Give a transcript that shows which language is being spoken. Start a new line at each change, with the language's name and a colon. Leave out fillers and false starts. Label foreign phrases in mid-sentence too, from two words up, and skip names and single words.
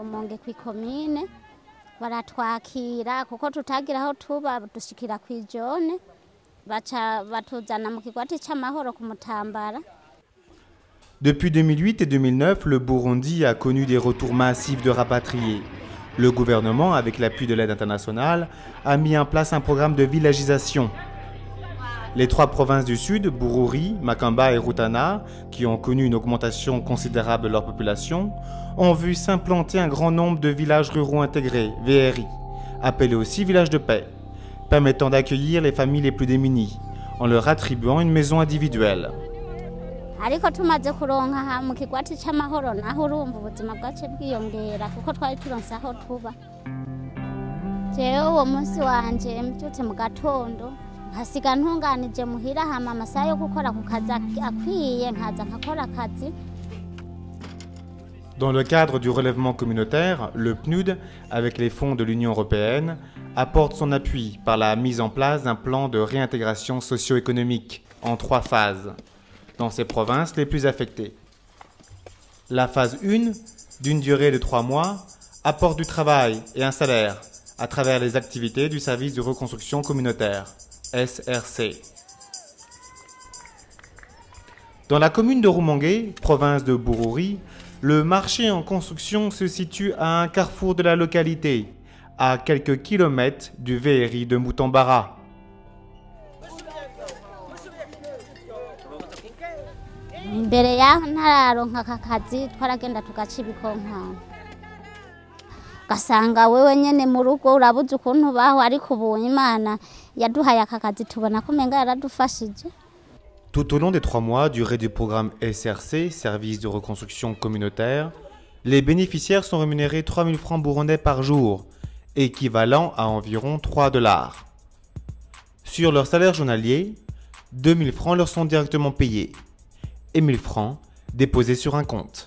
Rundi: Rumonge kw'ikomine baratwakira kuko tutagira aho tuba dushikira kw'ijone baca batuzana mu kigwati c'amahoro ku Mutambara.
French: Depuis 2008 et 2009, le Burundi a connu des retours massifs de rapatriés. Le gouvernement, avec l'appui de l'aide internationale, a mis en place un programme de villagisation. Les 3 provinces du Sud, Bururi, Makamba et Rutana, qui ont connu une augmentation considérable de leur population, ont vu s'implanter un grand nombre de villages ruraux intégrés, VRI, appelés aussi villages de paix, permettant d'accueillir les familles les plus démunies, en leur attribuant une maison individuelle.
Rundi: Ariko tumaze kuronka mu kigwati c'amahoro naho urumva ubuzima bwacu bwiyongera kuko twari turonse aho tuba. Jewe uwo munsi wanje mbyutse mu gatondo hasiga ntunganije muhira hama amasaha yo gukora ku kazi akwiye nkaza nkakora akazi.
French: Dans le cadre du relèvement communautaire, le PNUD, avec les fonds de l'Union européenne, apporte son appui par la mise en place d'un plan de réintégration socio-économique en 3 phases, dans ces provinces les plus affectées. La phase 1, d'une durée de 3 mois, apporte du travail et un salaire à travers les activités du service de reconstruction communautaire, SRC. Dans la commune de Rumonge, province de Bururi, le marché en construction se situe à un carrefour de la localité, à quelques kilomètres du VRI de Mutambara.
Rundi: Imbere yaho ntararonka akazi twaragenda tugaca ibikonkana gasanga wewe nyene mu rugo urabuze ukuntu baho ariko ubu Imana yaduhaye akakazi tubona ko menga yaradufashije.
French: Tout au long des 3 mois durée du programme SRC, Service de reconstruction communautaire, les bénéficiaires sont rémunérés 3 000 francs burundais par jour, équivalent à environ $3. Sur leur salaire journalier, 2 000 francs leur sont directement payés et 1 000 francs déposés sur un compte.